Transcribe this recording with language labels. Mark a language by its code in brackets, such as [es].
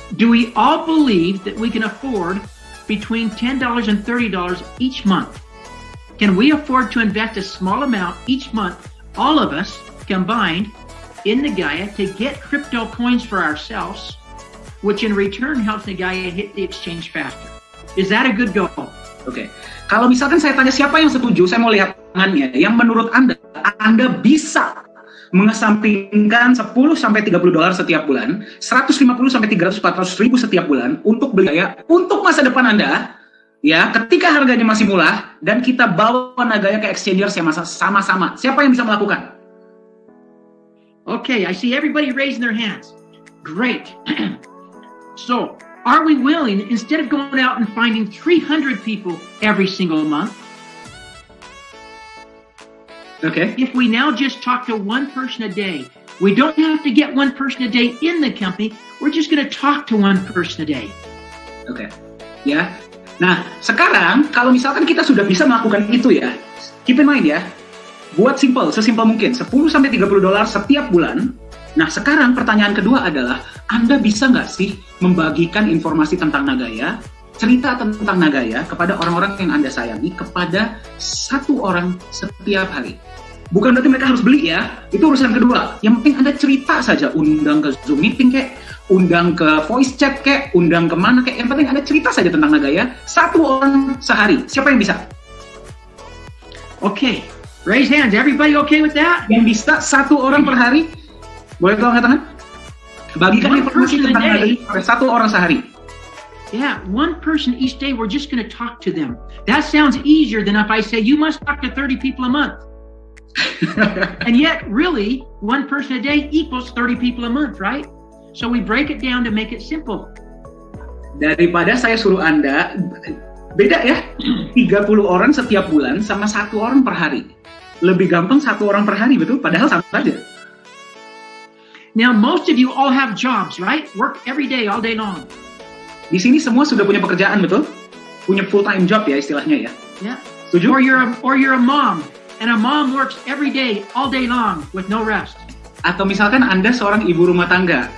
[en] Do we all believe that we can afford between $10 and $30 each month? Can we afford to invest a small amount each month, all of us combined, in Nagaya to get crypto coins for ourselves, which in return helps Nagaya hit the exchange faster? Is that a good goal? [id] Oke. Kalau misalkan saya tanya siapa yang setuju, saya mau lihat tangannya. Yang menurut Anda bisa mengesampingkan 10 sampai $30 setiap bulan, 150 sampai 300 400 ribu setiap bulan untuk beli Nagaya untuk masa depan Anda, ya, ketika harganya masih murah dan kita bawa Nagaya ke exchanges yang sama-sama. Siapa yang bisa melakukan? [en] Okay, I see everybody raising their hands. Great. So, are we willing, instead of going out and finding 300 people every single month, okay, if we now just talk to one person a day, we don't have to get one person a day in the company, we're just going to talk to one person a day. [id] Oke, ya. Nah, sekarang kalau misalkan kita sudah bisa melakukan itu ya, [en] keep in mind [id] ya, buat sesimpel mungkin, 10 sampai $30 setiap bulan. Nah, sekarang pertanyaan kedua adalah, Anda bisa nggak sih membagikan informasi tentang Nagaya, cerita tentang Nagaya kepada orang-orang yang Anda sayangi, kepada satu orang setiap hari? Bukan berarti mereka harus beli ya, itu urusan kedua. Yang penting Anda cerita saja, undang ke Zoom meeting kek, undang ke voice chat kek, undang kemana kek, yang penting Anda cerita saja tentang Nagaya, satu orang sehari. Siapa yang bisa? [en] Okay, raise hands. Everybody okay with that? [id] Yang bisa satu orang per hari? Boleh tolong angkat tangan? Bagikan informasi tentang Nagaya pada satu orang sehari. [en] Yeah, one person each day, we're just going to talk to them. That sounds easier than if I say, you must talk to 30 people a month. And yet, really, one person a day equals 30 people a month, right? So we break it down to make it simple. [id] Daripada saya suruh Anda, beda ya, 30 orang setiap bulan sama satu orang per hari. Lebih gampang satu orang per hari, betul? Padahal sama saja. [en] Now, most of you all have jobs, right? Work every day, all day long. [id] Di sini semua sudah punya pekerjaan, betul? Punya full-time job ya istilahnya ya. [en] Yeah. [id] Setuju? [en] Or you're a mom, and a mom works every day, all day long, with no rest. [id] Atau misalkan Anda seorang ibu rumah tangga.